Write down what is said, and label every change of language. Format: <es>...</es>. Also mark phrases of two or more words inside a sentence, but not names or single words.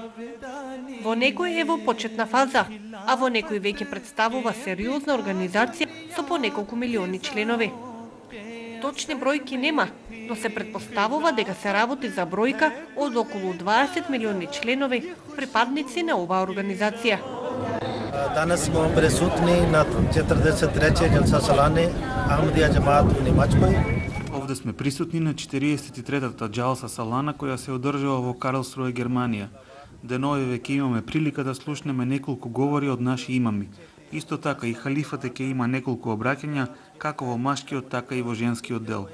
<mk>Во некои е во почетна фаза, а во некои веќе представува сериозна организација со по неколку милиони членови. Точни бројки нема, но се претпоставува дека се работи за бројка од околу 20 милиони членови, припадници на оваа организација.</mk> <sr>Danas smo prisutni na 43. Jalsa Salane Ahmadija Jamaat u Nemačkoj.</sr> <mk>Овде сме присутни на 43-та Џалса Салана која се одржува во Карлсруе, Германија. Денови веќе имаме прилика да слушнеме неколку говори од наши имами. Исто така и халифата ќе има неколку обраќања, како во машкиот, така и во женскиот дел.</mk>